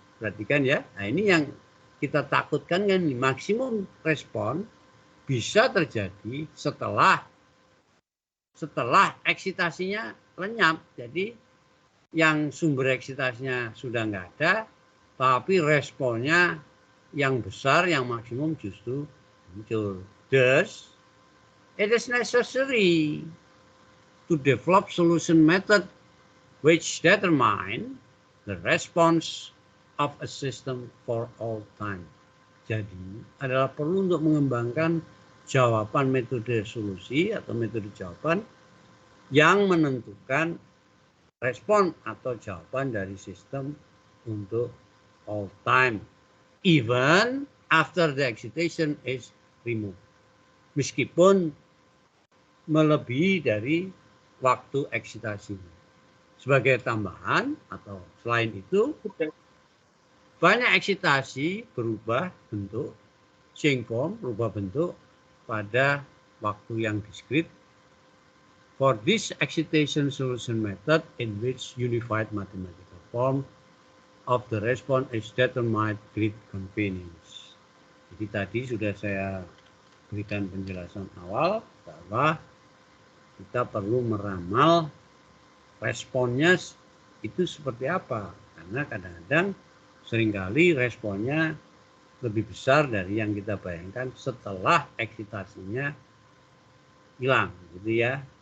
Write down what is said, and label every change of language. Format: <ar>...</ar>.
<id>Perhatikan ya, nah ini yang kita takutkan kan, maksimum respon bisa terjadi setelah eksitasinya lenyap. Jadi yang sumber eksitasinya sudah nggak ada, tapi responnya yang besar, yang maksimum justru muncul.</id> <en>Thus, it is necessary to develop solution method which determine the response of a system for all time.</en> <id>Jadi adalah perlu untuk mengembangkan jawaban metode solusi atau metode jawaban yang menentukan respon atau jawaban dari sistem untuk</id> <en>all time, even after the excitation is removed.</en> <id>Meskipun melebihi dari waktu eksitasi. Sebagai tambahan atau selain itu, banyak eksitasi berubah bentuk,</id> <en>change form,</en> <id>berubah bentuk pada waktu yang diskrit.</id> <en>For this excitation solution method in which unified mathematical form of the response is determined great convenience.</en> <id>Jadi tadi sudah saya berikan penjelasan awal bahwa kita perlu meramal responnya itu seperti apa. Karena kadang-kadang seringkali responnya lebih besar dari yang kita bayangkan setelah eksitasinya hilang, gitu ya.</id>